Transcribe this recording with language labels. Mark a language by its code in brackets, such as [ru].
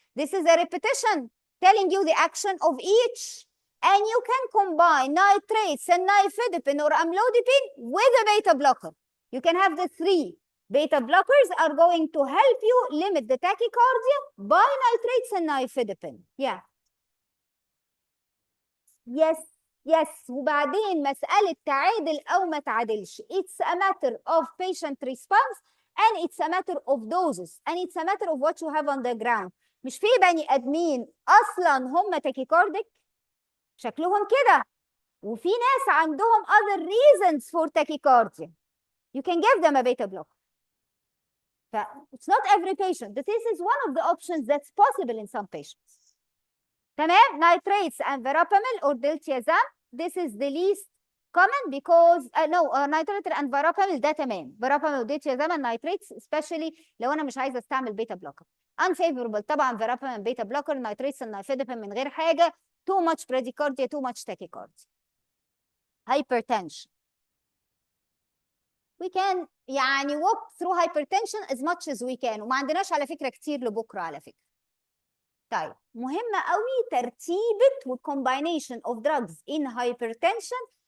[en] This is a repetition telling you the action of each. And you can combine nitrates and nifedipine or amlodipine with a beta blocker. You can have the three. Beta blockers are going to help you limit the tachycardia by nitrates and nifedipine. Yeah. Yes. [ar] وبعدين مسألة تعادل أو ما تعادلش. [en] It's a matter of patient response and it's a matter of doses and it's a matter of what you have on the ground. [ar] مش في بني آدمين أصلا هم tachycardic شكلهم كده وفي ناس عندهم [en] other reasons for tachycardia. You can give them a beta blocker. It's not every patient. This is one of the options that's possible in some patients. [ar] تمام. [en] Nitrates and verapamil or diltiazem, this is the least common because nitrate and verapamil [ar] ده تمام. [en] verapamil و diltiazem and nitrates especially [ar] لو انا مش عايزه استعمل [en] Beta blocker. unfavorable طبعا verapamil beta blocker, nitrates and nifedipine [ar] من غير حاجه. [en] too much bradycardia, too much tachycardia. Hypertension. We can يعني walk through hypertension as much as we can [ar] وما عندناش على فكره كتير لبكره على فكره. طيب مهمة قوي ترتيبة [en] combination of drugs in hypertension.